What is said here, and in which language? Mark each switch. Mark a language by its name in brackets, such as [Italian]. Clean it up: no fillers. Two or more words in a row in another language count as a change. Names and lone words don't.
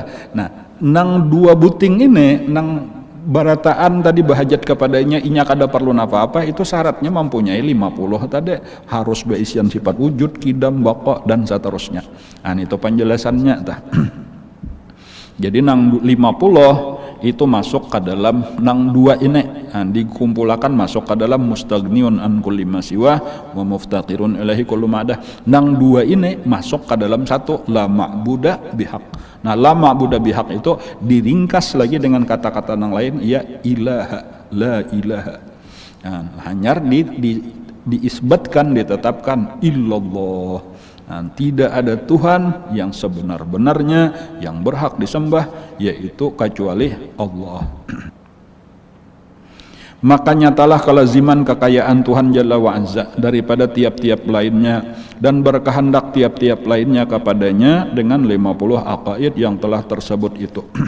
[Banjar] Nah, nang dua buting ini, nang barataan tadi bahajat kepadanya inya kada perlu apa-apa, itu syaratnya mempunyai 50 tadi, harus berisian sifat wujud, kidam, baqa dan seterusnya. Itu penjelasannya tah. Jadi nang 50 itu masuk ke dalam nang dua ini, dikumpulkan masuk ke dalam [Arabic] مستغن عن كل ما سوى ومفتقر إليه كل ما عداه. [Banjar] Nang dua ini masuk ke dalam satu, [Arabic] لا معبود بحق. [Banjar] Nah, [Arabic] لا معبود بحق [Banjar] itu diringkas lagi dengan kata-kata nang lain, [Arabic] يا إله، لا إله. [Indonesian] Hanya diisbatkan, ditetapkan illallah. Tidak ada Tuhan yang sebenar-benarnya yang berhak disembah yaitu kecuali Allah. Maka nyatalah kelaziman kekayaan Tuhan [Arabic] جل وعز [Indonesian] daripada tiap-tiap lainnya dan berkehendak tiap-tiap lainnya kepadanya dengan 50 aqaid yang telah tersebut itu.